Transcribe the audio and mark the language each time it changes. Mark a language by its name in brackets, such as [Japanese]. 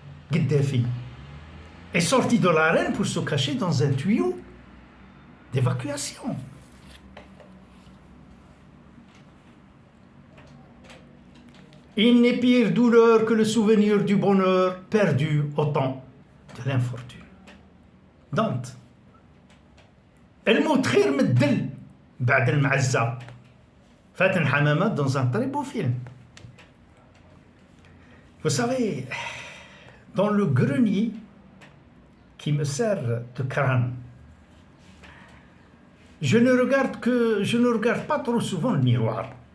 [French] Gheddafi est sorti de l'arène pour se cacher dans un tuyau d'évacuation. Il n'est pire douleur que le souvenir du bonheur perdu au temps de l'infortune. Dante. [Arabic] الموت خير من الدل بعد المعزة. [French] Faten Hamamat dans un très beau film. Vous savez, dans le grenier qui me sert de crâne, je ne regarde pas trop souvent le miroir.